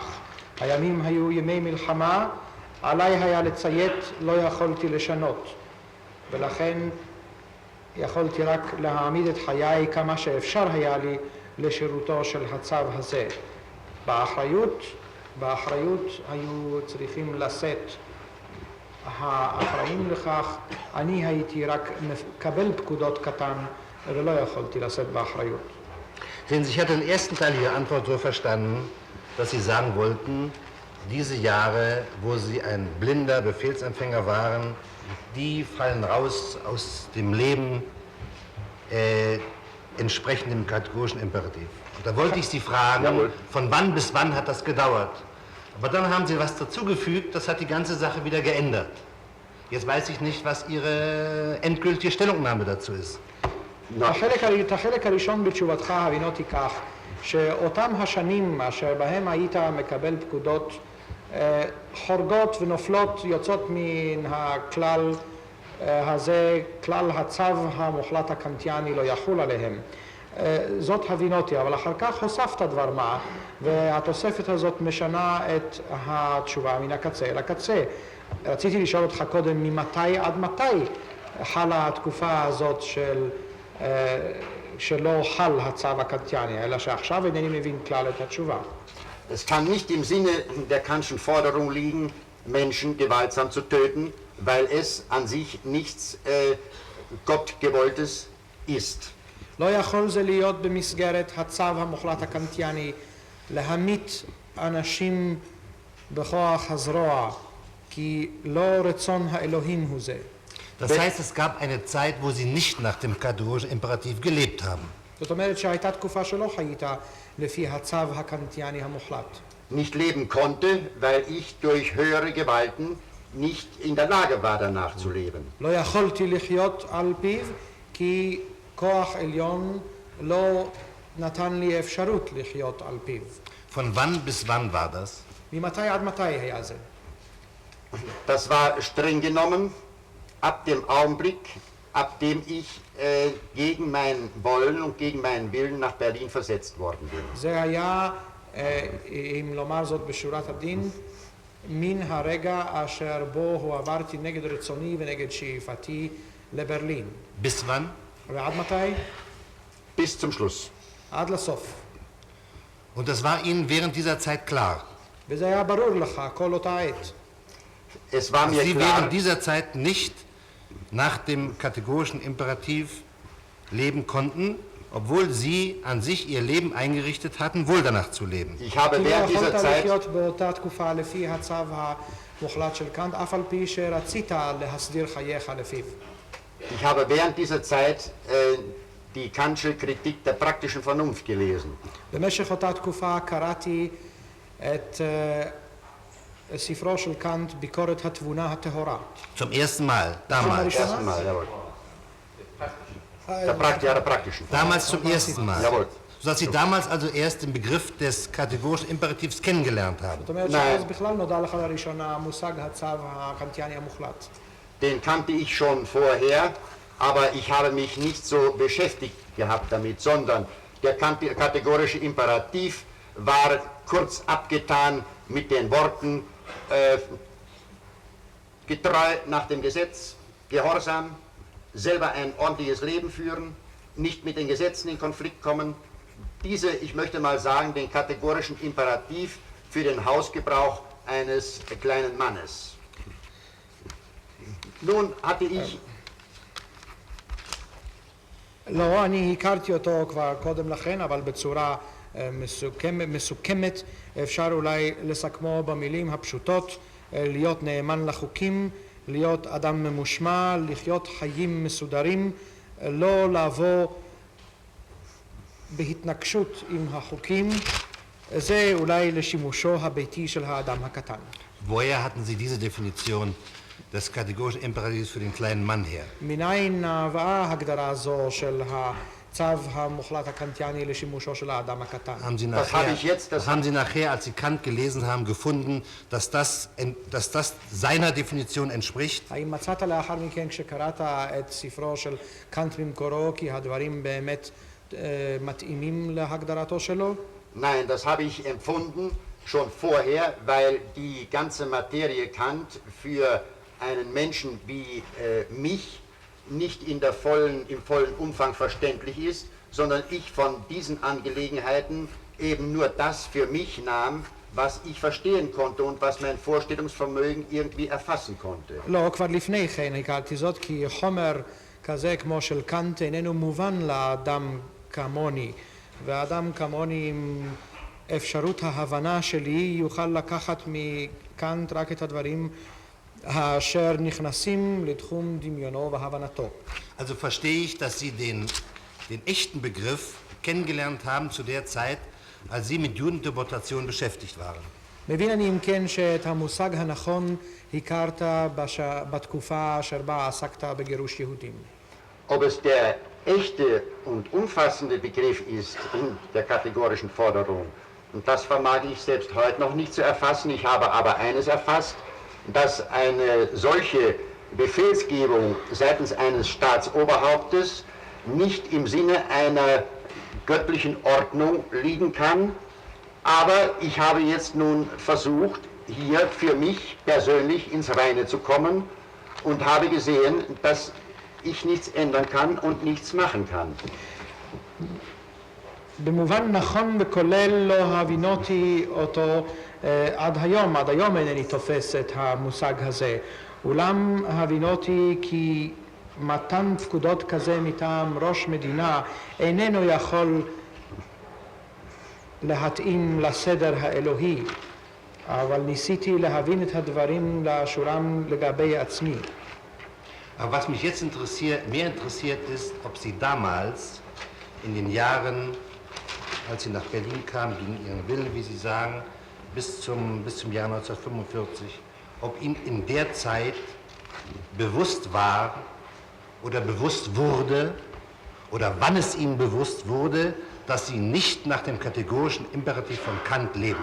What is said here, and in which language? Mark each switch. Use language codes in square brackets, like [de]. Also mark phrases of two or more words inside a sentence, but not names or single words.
[he] הימים היו ימי מלחמה, עליי היה לציית, לא יכולתי לשנות, ולכן יכולתי רק להעמיד את חיי כמה שאפשר היה לי לשירותו של הצו הזה. באחריות היו צריכים לשאת האחראים לכך, אני הייתי רק מקבל פקודות קטן ולא יכולתי לשאת באחריות. [de] Sehen Sie, ich hatte den ersten Teil Ihrer Antwort so verstanden, dass Sie sagen wollten, diese Jahre, wo Sie ein blinder Befehlsempfänger waren, die fallen raus aus dem Leben entsprechend dem kategorischen Imperativ. Und da wollte ich Sie fragen, von wann bis wann hat das gedauert? Aber dann haben Sie was dazugefügt, das hat die ganze Sache wieder geändert. Jetzt weiß ich nicht, was Ihre endgültige Stellungnahme dazu ist. [he] את החלק הראשון בתשובתך הבינותי כך, שאותם השנים אשר בהם היית מקבל פקודות חורגות ונופלות, יוצאות מן הכלל הזה, כלל הצו המוחלט הקנטיאני לא יחול עליהם. זאת הבינותי, אבל אחר כך הוספת דבר מה, והתוספת הזאת משנה את התשובה מן הקצה אל הקצה. רציתי לשאול אותך קודם, ממתי עד מתי חלה התקופה הזאת שלא חל הצו הקנטיאני, אלא שעכשיו אינני מבין כלל את התשובה. [de] Es kann nicht im Sinne der Kantschen Forderung liegen, Menschen gewaltsam zu töten, weil es an sich nichts Gottgewolltes ist. [he] לא יכול זה להיות במסגרת הצו המוחלט הקנטיאני להמית אנשים בכוח הזרוע, כי לא רצון האלוהים הוא זה. [de] Das heißt, es gab eine Zeit, wo Sie nicht nach dem kategorischen Imperativ gelebt haben. [he] זאת אומרת שהייתה תקופה שלא חיית לפי הצו הקנטיאני המוחלט. [de] Nicht leben konnte, weil ich durch höhere Gewalten nicht in der Lage war, danach zu leben. [he] לא יכולתי לחיות על פיו, כי כוח עליון לא נתן לי אפשרות לחיות על פיו. [de] Von wann bis wann war das? [he] ממתי עד מתי היה זה? [de] Das war streng genommen ab dem Augenblick, ab dem ich gegen mein Wollen und gegen meinen Willen nach Berlin versetzt worden bin. [he] זה היה, אם לומר זאת בשורת הדין, מן הרגע אשר בו הועברתי נגד רצוני ונגד שאיפתי לברלין. [de] Bis wann? [he] ועד מתי? [de] Bis zum Schluss. [he] עד לסוף. [de] Und das war Ihnen während dieser Zeit klar. [he] וזה היה ברור לך כל אותה עת. [de] Es war mir Sie klar, während dieser Zeit nicht nach dem kategorischen Imperativ leben konnten, obwohl Sie an sich Ihr Leben eingerichtet hatten, wohl danach zu leben. ich habe [he] כי לא [de] während dieser [he] יכולת [de] Zeit [he] לחיות באותה תקופה לפי הצו המוחלט של קאנט, אף על פי שרצית להסדיר חייך לפיו. [de] Ich habe während dieser Zeit die Kantsche Kritik der praktischen Vernunft gelesen. [he] במשך אותה תקופה קראתי את ספרו של קאנט, ביקורת התבונה הטהורה. [de] Zum ersten Mal, damals. Ersten Mal, jawohl. Der praktischen. Damals zum ersten Mal. Jawohl. Sodass Sie damals also erst den Begriff des kategorischen Imperativs kennengelernt haben. [he] זאת אומרת שאז בכלל נודע לך לראשונה המושג הצו הקנטיאני המוחלט. [de] Den kannte ich schon vorher, aber ich habe mich nicht so beschäftigt gehabt damit, sondern der kategorische Imperativ war kurz abgetan mit den Worten getreu nach dem Gesetz, gehorsam, selber ein ordentliches Leben führen, nicht mit den Gesetzen in Konflikt kommen. Diese, ich möchte mal sagen, den kategorischen Imperativ für den Hausgebrauch eines kleinen Mannes. Nun hatte ich [he] לא, אני הכרתי אותו כבר קודם לכן, אבל בצורה מסוכמת, אפשר אולי לסכמו במילים הפשוטות, להיות נאמן לחוקים, להיות אדם ממושמע, לחיות חיים מסודרים, לא לבוא בהתנגשות עם החוקים, זה אולי לשימושו הביתי של האדם הקטן. [de] Woher hatten Sie diese Definition des kategorischen Imperativs für den kleinen Mann her? [he] מניין נבעה הגדרה זו של הצו הצו המוחלט הקנטיאני לשימושו של האדם הקטן. [de] Haben Sie nachher, als Sie Kant gelesen haben, gefunden, dass das seiner Definition entspricht? [he] האם מצאת לאחר מכן כשקראת את ספרו של קאנט במקורו כי הדברים באמת מתאימים להגדרתו שלו? [de] Nein, das habe ich empfunden schon vorher, weil die ganze Materie Kant für einen Menschen wie mich nicht im vollen Umfang verständlich ist, sondern ich von diesen Angelegenheiten eben nur das für mich nahm, was ich verstehen konnte und was mein Vorstellungsvermögen irgendwie erfassen konnte. [he] לא, כבר לפני כן הכרתי זאת כי חומר כזה כמו של קאנט איננו מובן לאדם כמוני, ואדם כמוני עם אפשרות ההבנה שלי יוכל לקחת מקאנט רק את הדברים אשר נכנסים לתחום דמיונו והבנתו. [de] Also verstehe ich, dass Sie den echten Begriff kennengelernt haben zu der Zeit, als Sie mit Judendeportation beschäftigt waren. [he] מבין אני אם כן שאת המושג הנכון הכרת בתקופה אשר בה עסקת בגירוש יהודים. [de] Ob es der echte und umfassende Begriff ist in der kategorischen Forderung, und das vermag ich selbst heute noch nicht zu erfassen. Ich habe aber eines erfasst, dass eine solche Befehlsgebung seitens eines Staatsoberhauptes nicht im Sinne einer göttlichen Ordnung liegen kann. Aber ich habe jetzt nun versucht, hier für mich persönlich ins Reine zu kommen und habe gesehen, dass ich nichts ändern kann und nichts machen kann. [he] במובן נכון וכולל לא הבינותי אותו עד היום אינני תופס את המושג הזה. אולם הבינותי כי מתן פקודות כזה מטעם ראש מדינה איננו יכול להתאים לסדר האלוהי, אבל ניסיתי להבין את הדברים לאשורם לגבי עצמי. [de] Aber was mich jetzt mehr interessiert ist, ob Sie damals in den Jahren, als Sie nach Berlin kamen, gegen Ihren Willen, wie Sie sagen, bis zum Jahr 1945, ob Ihnen in der Zeit bewusst war oder bewusst wurde oder wann es Ihnen bewusst wurde, dass Sie nicht nach dem kategorischen Imperativ von Kant leben.